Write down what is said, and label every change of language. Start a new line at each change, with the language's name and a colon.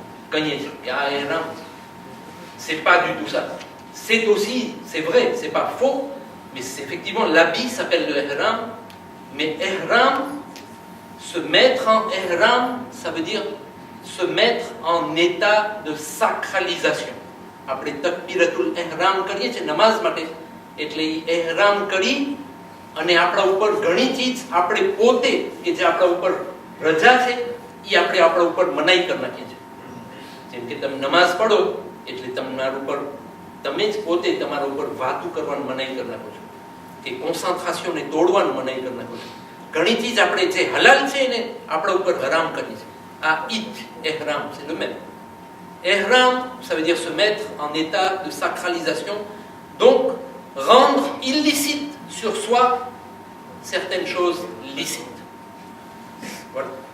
French: Kanye ya ihram. C'est pas du tout ça. C'est aussi, c'est vrai, c'est pas faux, mais c'est effectivement l'habit s'appelle le ihram, mais ihram, se mettre en ihram, ça veut dire se mettre en état de sacralisation. Après
Gujarati: takbiratul ihram કરીએ છે નમાઝ માટે, એટલે ihram કરી અને આપણા ઉપર ઘણી ચીજ આપણે પોતે કે જે આપણા ઉપર રજા છે એ આપણે આપણા ઉપર મનાઈ કરી નાખીએ છીએ. જેમ કે તમે નમાઝ પઢો એટલે તમારા ઉપર તમે જ પોતે તમારા ઉપર વાતું કરવાનું મનાઈ કરી નાખો છો, કે કોન્સન્ટ્રેશનને તોડવાનું મનાઈ કરી નાખો છો. ઘણી ચીજ આપણે જે હલાલ છે એને આપણા ઉપર હરામ કરી છે. આ Eid
French: ihram, c'est le même. Ihram, ça veut dire se mettre en état de sacralisation, donc rendre illicite sur soi certaines choses licites. Voilà.